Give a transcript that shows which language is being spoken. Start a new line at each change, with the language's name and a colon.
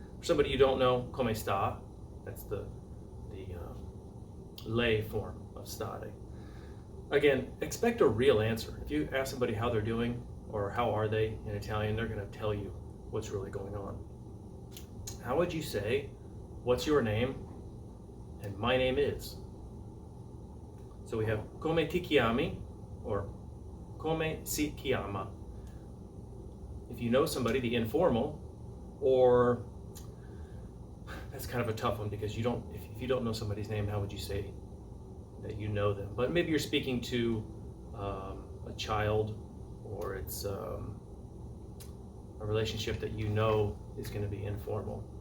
English: For somebody you don't know,
Italian: come sta.
English: That's the lei form of stare. Again, expect a real answer. If you ask somebody how they're doing or how are they in Italian, they're going to tell you what's really going on. How would you say, what's your name? And my name is. So we have
Italian: come ti chiami
English: or
Italian: come si chiama.
English: If you know somebody, the informal, or that's kind of a tough one because you don't. If you don't know somebody's name, how would you say that you know them? But maybe you're speaking to a child, or it's a relationship that you know is going to be informal.